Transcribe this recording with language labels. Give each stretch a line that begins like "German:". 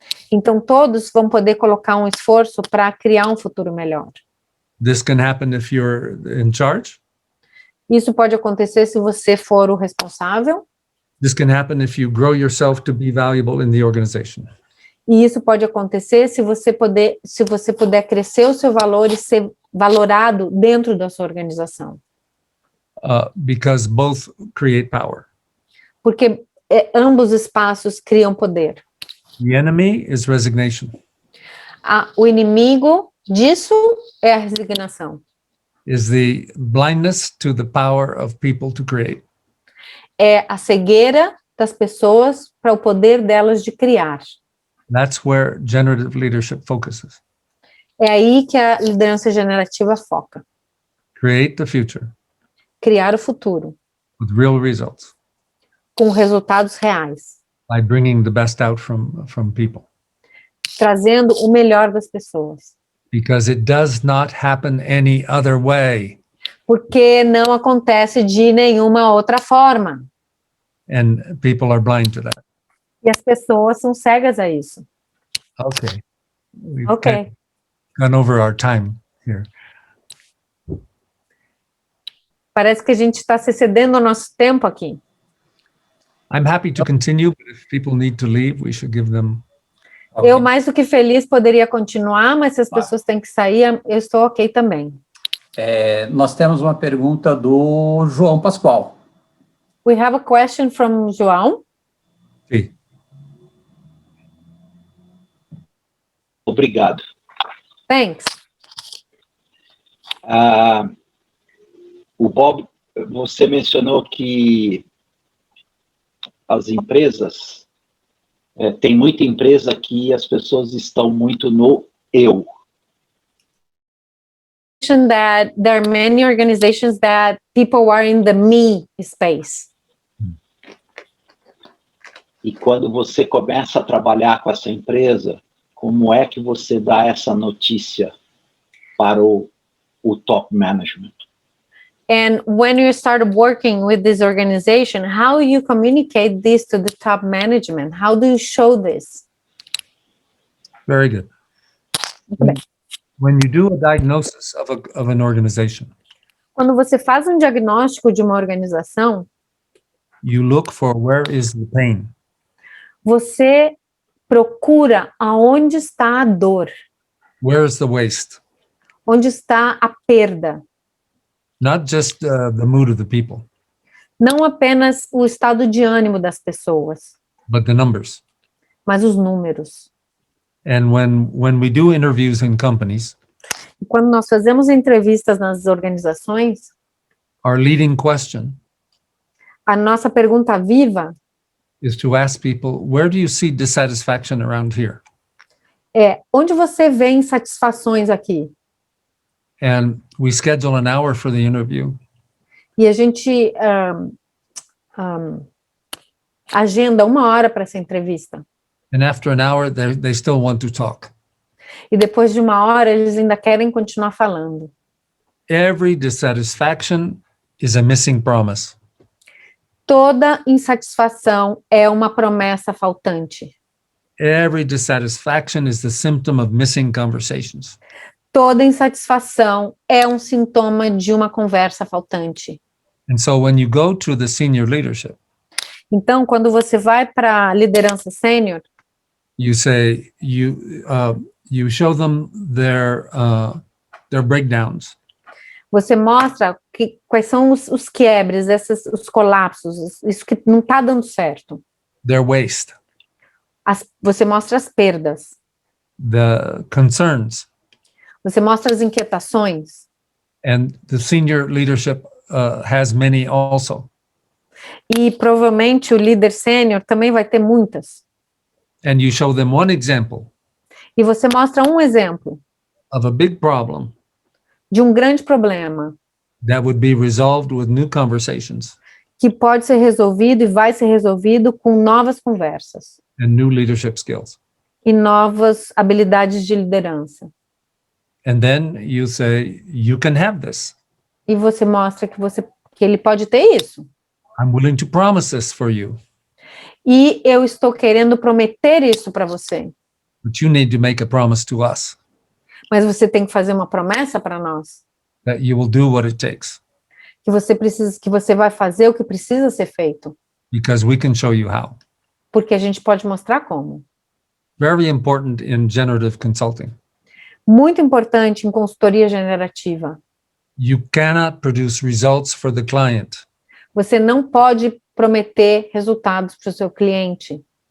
Portuguese: Então, todos vão poder colocar um esforço para criar um futuro melhor.
English: This can happen if you're in charge.
Portuguese: Isso pode acontecer se você for o responsável,
English: This can happen if you grow yourself to be valuable in the organization.
Portuguese: e isso pode acontecer se você puder crescer o seu valor e ser valorado dentro da sua organização.
English: Because both create power.
Portuguese: Porque ambos espaços criam poder.
English: The enemy is resignation.
Portuguese: O inimigo disso é a resignação.
English: Is the blindness to the power of people to create.
Portuguese: É a cegueira das pessoas para o poder delas de criar.
English: That's where generative leadership focuses.
Portuguese: É aí que a liderança generativa foca.
English: Create the future
Portuguese: Criar o futuro,
English: with real results
Portuguese: com resultados reais,
English: by bringing the best out from people.
Portuguese: trazendo o melhor das pessoas.
English: Because it does not happen any other way.
Portuguese: Porque não acontece de nenhuma outra forma.
English: And people are blind to that.
Portuguese: E as pessoas são cegas a isso.
English: Okay. We've Ok. gone over our time here.
Portuguese: Parece que a gente está se cedendo ao nosso tempo aqui.
English: I'm happy to continue, but if people need to leave, we should give them.
Portuguese: Eu, mais do que feliz, poderia continuar, mas se as pessoas têm que sair, eu estou ok também. Nós temos uma pergunta do João Pascoal.
English: We have a question from João.
Spanish: Sí.
Portuguese: Obrigado.
English: Thanks.
Portuguese: O Bob, você mencionou que as empresas, tem muita empresa que as pessoas estão muito no eu.
English: That there are many organizations that people are in the me space.
Portuguese: E quando você começa a trabalhar com essa empresa, como é que você dá essa notícia para o top management?
English: And when you start working with this organization, how you communicate this to the top management? How do you show this? Very good. When you do a diagnosis of an organization,
Portuguese: Quando você faz um diagnóstico de uma organização,
English: you look for where is the pain.
Portuguese: você procura aonde está a dor,
English: Where is the waste?
Portuguese: onde está a perda.
English: Not just the mood of the people,
Portuguese: Não apenas o estado de ânimo das pessoas,
English: but the numbers.
Portuguese: mas os números.
English: And when we do interviews in companies,
Portuguese: E quando nós fazemos entrevistas nas organizações,
English: our leading question
Portuguese: a nossa pergunta viva
English: is to ask people, where do you see dissatisfaction around here?
Portuguese: é: onde você vê insatisfações aqui?
English: And we schedule an hour for the interview.
Portuguese: E a gente agenda 1 hora para essa entrevista.
English: And after an hour, they still want to talk.
Portuguese: E depois de 1 hora, eles ainda querem continuar falando.
English: Every dissatisfaction is a missing promise.
Portuguese: Toda insatisfação é uma promessa faltante.
English: Every dissatisfaction is the symptom of missing conversations.
Portuguese: Toda insatisfação é um sintoma de uma conversa faltante.
English: And so when you go to the senior leadership,
Portuguese: Então, quando você vai para a liderança sênior,
English: you say, you show them their breakdowns.
Portuguese: você mostra quais são os quiebres, os colapsos, isso que não está dando certo.
English: Their waste,
Portuguese: Você mostra as perdas,
English: the concerns,
Portuguese: você mostra as inquietações.
English: and the senior leadership has many also.
Portuguese: E provavelmente o líder sênior também vai ter muitas.
English: And you show them one example
Portuguese: E você mostra um exemplo
English: of a big problem
Portuguese: de um grande problema
English: that would be resolved with new conversations
Portuguese: que pode ser resolvido e vai ser resolvido com novas conversas
English: and new leadership skills.
Portuguese: e novas habilidades de liderança.
English: And then you say, you can have this.
Portuguese: E você mostra que ele pode ter isso.
English: I'm willing to promise this for you,
Portuguese: E eu estou querendo prometer isso para você.
English: but you need to make a promise to us
Portuguese: Mas você tem que fazer uma promessa para nós.
English: that you will do what it takes,
Portuguese: Que você vai fazer o que precisa ser feito.
English: because we can show you how.
Portuguese: Porque a gente pode mostrar como.
English: Very important in generative consulting.
Portuguese: Muito importante em consultoria generativa.
English: You cannot produce results for the client.
Portuguese: Você não pode prometer resultados para o seu cliente.